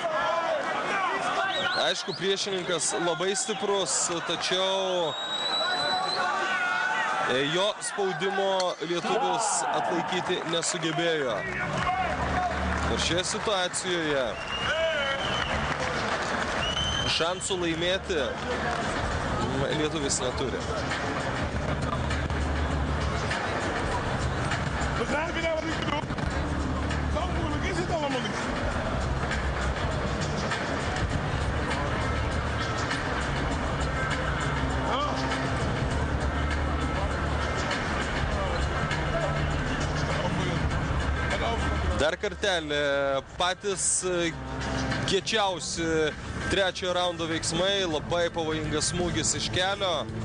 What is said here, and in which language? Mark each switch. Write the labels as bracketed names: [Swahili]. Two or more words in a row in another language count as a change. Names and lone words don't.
[Lithuanian] Aišku, priešininkas labai stiprus, tačiau jo spaudimo lietuvis atlaikyti nesugebėjo. Ir šioje situacijoje šansų laimėti lietuvis neturi. [Dutch] Begrijp je nou wat ik bedoel? Zo moeilijk is het allemaal niet. [Lithuanian] Dar kartelį patys kiečiausi trečiojo raundo veiksmai, labai pavojingas smūgis iš kelio.